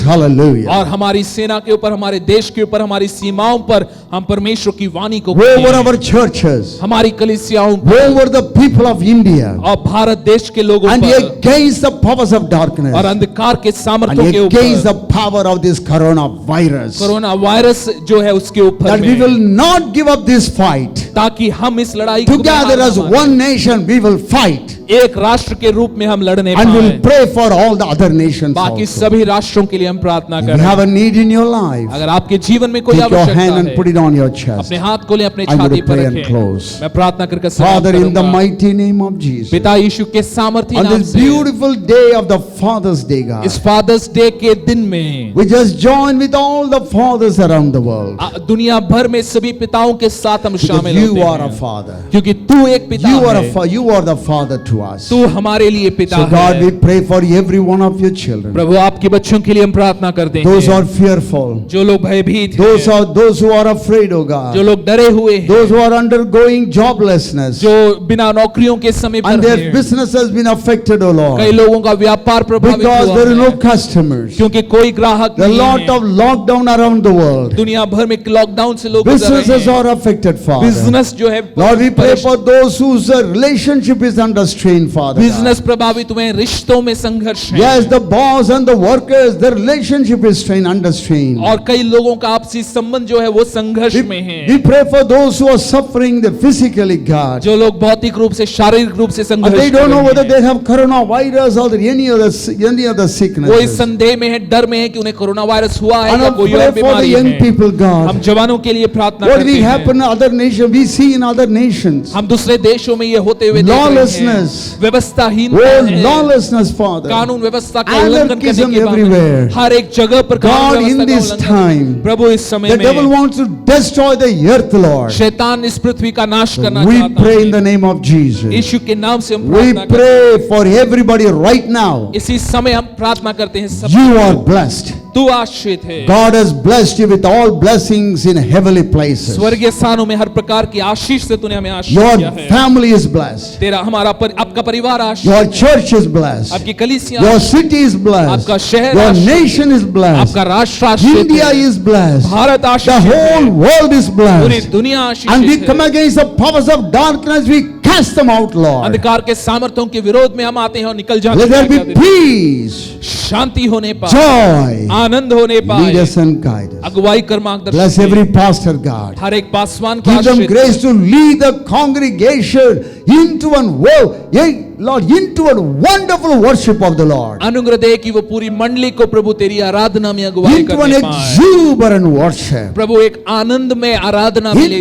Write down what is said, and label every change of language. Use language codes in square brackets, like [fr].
[en] Hallelujah. [hi] और हमारी सेना के ऊपर, हमारे देश के ऊपर, हमारी सीमाओं पर हम परमेश्वर की वाणी को [en] Over [hi] कहें। [en] our churches, [hi] हमारी कलीसियाओं पर [en] over the people of India, [hi] और भारत देश के लोगों [en] and [hi] पर [en] against the powers of darkness, [hi] और अंधकार के [en] and [hi] सामर्थ्यों के [en] against the [hi] ऊपर, [en] power of this coronavirus. [hi] Corona virus जो है उसके ऊपर [en] That we [hi] में, [en] will not give up this fight. [hi] ताकि हम इस लड़ाई को [en] Together [hi] हार [en] as [hi] ना मानें। [en] one nation we will fight [hi] एक राष्ट्र के रूप में हम लड़ने [en] and we'll [hi] पाएं। [en] pray for all the other nations [hi] बाकी [en] also. [hi] सभी राष्ट्रों के लिए हम प्रार्थना [en] If [hi] करें। [en] you have a need in your life, [hi] अगर आपके जीवन में कोई [en] take your [hi] आवश्यकता [en] hand and [hi] है, [en] put it on your chest. [hi] अपने हाथ को ले अपने [en] I'm going [hi] छाती [en] to [hi] पर [en] pray and [hi] रखें। [en] close. [hi] मैं प्रार्थना करके सलाम [en] Father, in the [hi] करूंगा। [en] mighty name of Jesus, [hi] पिता यीशु के सामर्थी [en] on [hi] नाम [en] this [hi] से [en] beautiful day of the Father's Day, God, [hi] इस फादर्स डे के दिन में [en] we just join with all the fathers around the world. [hi] दुनिया भर में सभी पिताओं के साथ हम [en] Because [hi] शामिल [en] you [hi] होते [en] are a [hi] हैं, [en] father. [hi] क्योंकि तू एक पिता [en] You are [hi] है, [en] you are the father to us. [hi] तू हमारे लिए पिता [en] So God, we [hi] है। [en] pray for every one of your children. [hi] प्रभु आपके बच्चों के लिए हम प्रार्थना करते [en] Those who [hi] हैं, [en] are fearful, [hi] जो लोग भयभीत [en] those who are afraid, oh [hi] जो [en] God, [hi] लोग डरे हुए हैं, [en] those who are undergoing joblessness, [hi] जो बिना नौकरियों के समय [en] and [hi] पर [en] their [hi] हैं। [en] business has been affected, oh Lord, [hi] कई लोगों का व्यापार प्रभावित [en] because [hi] हुआ [en] there are [hi] है, [en] no customers. [hi] क्योंकि कोई ग्राहक [en] There are a [hi] नहीं [en] lot [hi] है। [en] of lockdown around the world. [hi] दुनिया भर में लॉकडाउन से लोग गुजर रहे [en] Businesses [hi] हैं। [en] are affected, Father. [hi] बिजनेस जो है [en] Lord, we pray for those whose relationship is under strain, Father. God. [hi] Business प्रभावित हुए हैं, रिश्तों में संघर्ष है। [en] Yes, the boss and the workers, their relationship is under strain. [hi] और कई लोगों का आपसी संबंध जो है वो संघर्ष में है। [en] We pray for those who are suffering physically, God. [hi] जो लोग भौतिक रूप से, शारीरिक रूप से [en] And [hi] संघर्ष [en] they [hi] कर [en] don't know [hi] रहे [en] whether [hi] हैं। [en] they have coronavirus or any other [hi] वो इस [en] sickness. [hi] संदेह में है, डर में है कि उन्हें कोरोना वायरस हुआ है [en] And [hi] या [en] I [hi] कोई और [en] pray for the [hi] बीमारी [en] young [hi] है। [en] people, [hi] हम [en] God. [hi] जवानों के लिए प्रार्थना [en] What [hi] करते [en] we [hi] हैं। [en] happen in other nations, we see in other nations. [hi] हम दूसरे देशों में ये होते हुए देख रहे हैं। [en] Lawlessness. [hi] व्यवस्थाहीनता [en] Oh, [hi] है। [en] lawlessness, Father. [hi] कानून व्यवस्था का उल्लंघन करने [en] Anarchism [hi] के [en] everywhere. [hi] बाद हर एक जगह पर [en] God, [hi] कानून [en] in [hi] व्यवस्था [en] this [hi] का उल्लंघन। [en] time, [hi] प्रभु इस समय [en] The devil [hi] में [en] wants to destroy the earth, Lord. [hi] शैतान इस पृथ्वी का नाश करना [en] We [hi] चाहता [en] pray in [hi] है। [en] the name of Jesus. [hi] यीशु के नाम से हम [en] We [hi] प्रार्थना करते [en] pray for everybody right now. [hi] हैं। इसी समय हम प्रार्थना करते हैं सब [en] You are blessed. [hi] तू आशीषित है। [en] God has blessed you with all blessings in heavenly places. [hi] स्वर्गीय स्थानों में हर प्रकार की आशीष से तूने हमें आशीष [en] Your [hi] किया है। [en] family is blessed. [hi] तेरा आपका परिवार आशीष [en] Your [hi] है। [en] church is blessed. [hi] आपकी कलीसिया [en] Your [hi] Ashish [en] city is blessed. [hi] आपका शहर [en] Your [hi] Ashish [en] nation is blessed. [hi] आपका राष्ट्र आशीष [en] India [hi] है। [en] is blessed. [hi] Bharat [en] The [hi] Ashish [en] whole world is [hi] पूरी [en] blessed. [hi] दुनिया आशीष [en] And we [hi] है। [en] come against the powers of darkness. We cast them out, Lord. [hi] अंधकार के सामर्थ्यों के विरोध में हम आते हैं और निकल जाते [en] Let there [hi] हैं। [en] be peace, [hi] शांति होने पर, [en] joy, [hi] आनंद होने [en] Lead [hi] पाए, [en] us and guide us. [hi] अगुवाई कर मार्गदर्शन [en] Bless [hi] दे। [en] every pastor, God. [hi] हर एक पासवान को [en] Give them [hi] Ashish [en] grace [hi] दे। [en] to lead the congregation into into a wonderful worship of the Lord. [hi] अनुग्रह दे कि वो पूरी मंडली को प्रभु तेरी आराधना में अगुवाई [en] Into an [hi] करने पाए। [en] exuberant worship. [hi] प्रभु एक आनंद में आराधना में ले